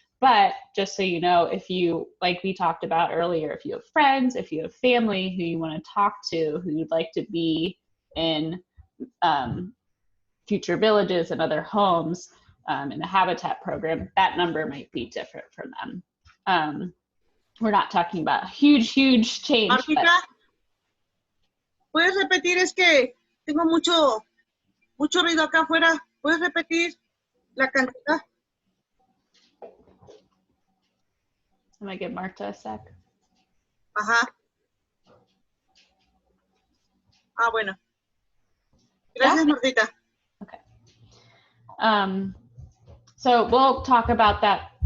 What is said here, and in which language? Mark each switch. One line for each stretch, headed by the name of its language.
English: But just so you know, if you, like we talked about earlier, if you have friends, if you have family who you want to talk to, who you'd like to be in future villages and other homes in the Habitat program, that number might be different for them. We're not talking about huge change.
Spanish: Martita, ¿puedes repetir? Es que tengo mucho ruido acá afuera. ¿Puedes repetir la cantidad?
English: I'm gonna give Marta a sec. Ajá.
Spanish: Ah, bueno. Gracias, Martita.
English: Okay. So we'll talk about that